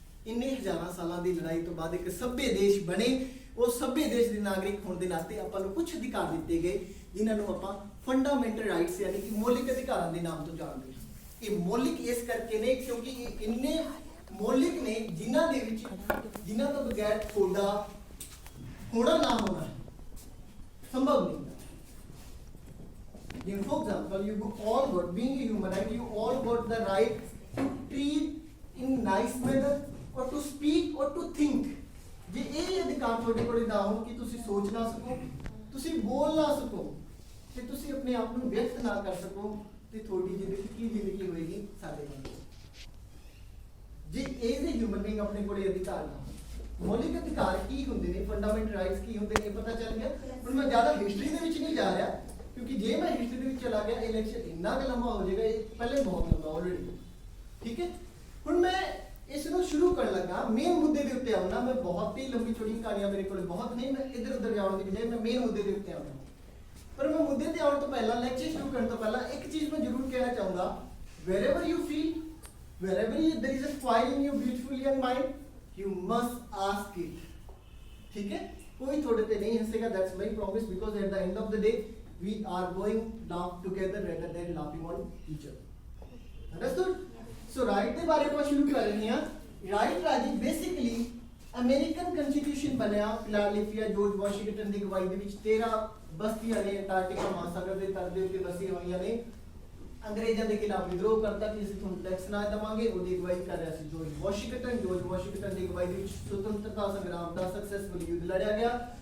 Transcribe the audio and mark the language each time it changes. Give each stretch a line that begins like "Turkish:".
Punjabi: ਇੰਨੇ ਹਜ਼ਾਰਾਂ ਸਾਲਾਂ ਦੀ ਲੜਾਈ ਤੋਂ ਬਾਅਦ ਇੱਕ ਸੱਭਿਅ ਦੇਸ਼ ਬਣੇ। ਉਹ ਸੱਭਿਅ ਦੇਸ਼ ਦੇ ਨਾਗਰਿਕ ਹੋਣ ਦੇ ਨਾਤੇ ਆਪਾਂ ਨੂੰ ਕੁਝ ਅਧਿਕਾਰ ਦਿੱਤੇ ਗਏ, ਜਿਨ੍ਹਾਂ ਨੂੰ ਆਪਾਂ ਫੰਡਾਮੈਂਟਲ ਰਾਈਟਸ ਯਾਨੀ ਕਿ ਮੌਲਿਕ ਅਧਿਕਾਰਾਂ ਦੇ ਨਾਮ ਤੋਂ ਜਾਣਦੇ ਹਾਂ। ਇਹ ਮੌਲਿਕ ਇਸ ਕਰਕੇ ਨੇ ਕਿਉਂਕਿ ਇਹ ਇੰਨੇ ਮੌਲਿਕ ਨੇ ਜਿਨ੍ਹਾਂ ਤੋਂ ਬਗੈਰ ਤੁਹਾਡਾ ਹੋਣਾ ਨਾ ਹੋਣਾ ਸੰਭਵ ਨਹੀਂ।
English: For example, you all got, being a human, right, you all got the right to treat in nice manner or to speak or to think।
Punjabi: ਜੇ ਇਹ ਅਧਿਕਾਰ ਤੁਹਾਡੇ ਕੋਲ ਨਾ ਹੋ ਕਿ ਤੁਸੀਂ ਸੋਚ ਨਾ ਸਕੋ, ਤੁਸੀਂ ਬੋਲ ਨਾ ਸਕੋ, ਤੇ ਤੁਸੀਂ ਆਪਣੇ ਆਪ ਨੂੰ ਵਿਅਕਤ ਨਾ ਕਰ ਸਕੋ, ਤੇ ਤੁਹਾਡੀ ਜ਼ਿੰਦਗੀ ਹੋਏਗੀ ਸਾਡੇ ਨਾਲ। ਜੇ ਐਜ਼ ਏ ਹਿਊਮਨ ਬੀਇੰਗ ਆਪਣੇ ਕੋਲ ਅਧਿਕਾਰ ਨਾ ਹੋ, ਮੌਲਿਕ ਅਧਿਕਾਰ ਕੀ ਹੁੰਦੇ ਨੇ, ਫੰਡਾਮੈਂਟਲ ਰਾਈਟਸ ਕੀ ਹੁੰਦੇ ਨੇ, ਪਤਾ ਚੱਲ ਗਿਆ। ਹੁਣ ਮੈਂ ਜ਼ਿਆਦਾ ਹਿਸਟਰੀ ਦੇ ਵਿੱਚ ਨਹੀਂ ਜਾ ਰਿਹਾ, ਕਿਉਂਕਿ ਜੇ ਮੈਂ ਹਿਸਟਰੀ ਦੇ ਵਿੱਚ ਚਲਾ ਗਿਆ ਇਹ ਲੈਕਚਰ ਇੰਨਾ ਕੁ ਲੰਬਾ ਹੋ ਜਾਏਗਾ, ਇਹ ਪਹਿਲੇ ਬਹੁਤ ਲੰਬਾ ਆਲਰੇਡੀ। ਠੀਕ ਹੈ, ਹੁਣ ਮੈਂ ਇਸ ਨੂੰ ਸ਼ੁਰੂ ਕਰਨ ਲੱਗਾ, ਮੇਨ ਮੁੱਦੇ ਦੇ ਉੱਤੇ ਆਉਣਾ। ਮੈਂ ਬਹੁਤ ਹੀ ਲੰਬੀ ਛੋਟੀ ਕਹਾਣੀਆਂ ਮੇਰੇ ਕੋਲ ਬਹੁਤ ਨਹੀਂ, ਮੈਂ ਇੱਧਰ ਉੱਧਰ ਜਾਣ ਦੀ ਬਜਾਏ ਮੈਂ ਮੇਨ ਮੁੱਦੇ ਦੇ ਉੱਤੇ ਆਉਣਾ। ਪਰ ਮੈਂ ਮੁੱਦੇ ਤੇ ਆਉਣ ਤੋਂ ਪਹਿਲਾਂ, ਲੈਕਚਰ ਸ਼ੁਰੂ ਕਰਨ ਤੋਂ ਪਹਿਲਾਂ ਇੱਕ ਚੀਜ਼ ਮੈਂ ਜ਼ਰੂਰ ਕਹਿਣਾ ਚਾਹੂੰਗਾ।
English: wherever you feel, wherever there is a fire in your beautiful young mind, you must ask it।
Hindi: ठीक है, कोई थोड़े पे नहीं हंसेगा,
English: that's my promise, because at the end of the day we are going laugh together rather than laughing on each other। understood?
Punjabi: so right ਦੇ ਬਾਰੇ ਆਪਾਂ ਸ਼ੁਰੂ ਕਰ ਰਹੇ ਹਾਂ। ਰਾਈਟ ਰਾਜੀ ਬੇਸਿਕਲੀ ਅਮਰੀਕਨ ਕਨਸਟੀਟਿਊਸ਼ਨ ਬਣਿਆ ਫਿਲਾਡੈਲਫੀਆ ਜੋਰਜ ਵਾਸ਼ਿੰਗਟਨ ਦੀ ਅਗਵਾਈ ਦੇ ਵਿੱਚ। 13 ਬਸਤੀਆਂ ਨੇ ਅੰਟਾਰਕਟਿਕਾ ਮਹਾਸਾਗਰ ਦੇ ਤਟ ਦੇ ਉੱਤੇ ਵਸੀਆਂ ਹੋਈਆਂ ਨੇ। ਅੰਗਰੇਜ਼ਾਂ ਦੇ ਖਿਲਾਫ ਵਿਦਰੋਹ ਕਰਤਾ ਕਿ ਅਸੀਂ ਤੁਹਾਨੂੰ ਟੈਕਸ ਨਾ ਦੇਵਾਂਗੇ, ਉਹਦੀ ਅਗਵਾਈ ਕਰ ਰਿਹਾ ਸੀ ਜੋਰਜ ਵਾਸ਼ਿੰਗਟਨ ਦੀ ਅਗਵਾਈ ਦੇ ਵਿੱਚ ਸੁਤੰਤਰਤਾ ਸੰਗਰਾਮ ਦਾ ਸਕਸੈਸਫੁਲ ਯੁੱਧ ਲੜਿਆ ਗਿਆ।